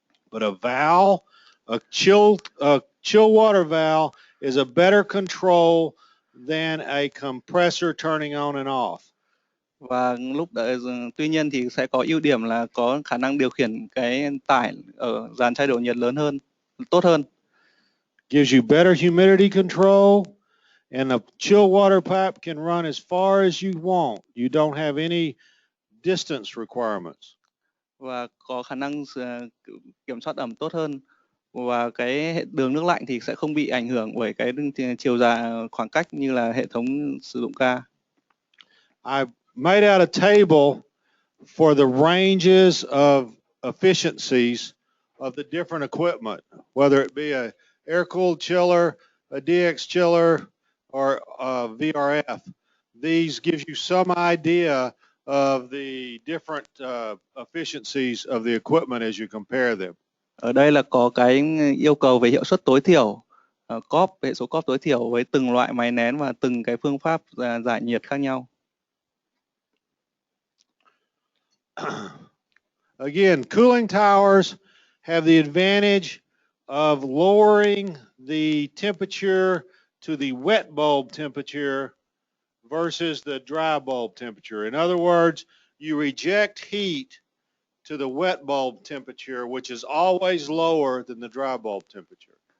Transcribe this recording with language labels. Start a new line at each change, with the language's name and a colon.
English: But a valve, a chill water valve is a better control than a compressor turning on and off.
Vietnamese: Và tuy nhiên thì sẽ có ưu điểm là có khả năng điều khiển cái tải ở dàn chai độ nhiệt lớn hơn, tốt hơn.
English: Gives you better humidity control, and a chill water pipe can run as far as you want. You don't have any distance requirements.
Vietnamese: Và có khả năng kiểm soát ẩm tốt hơn, và cái đường nước lạnh thì sẽ không bị ảnh hưởng bởi cái chiều dài khoảng cách như là hệ thống sử dụng ga.
English: I made out a table for the ranges of efficiencies of the different equipment, whether it be a air-cooled chiller, a DX chiller, or a VRF. These gives you some idea of the different efficiencies of the equipment as you compare them.
Vietnamese: Ở đây là có cái yêu cầu về hiệu suất tối thiểu, hệ số cóp tối thiểu với từng loại máy nén và từng cái phương pháp giải nhiệt khác nhau.
English: Again, cooling towers have the advantage of lowering the temperature to the wet bulb temperature versus the dry bulb temperature. In other words, you reject heat to the wet bulb temperature, which is always lower than the dry bulb temperature.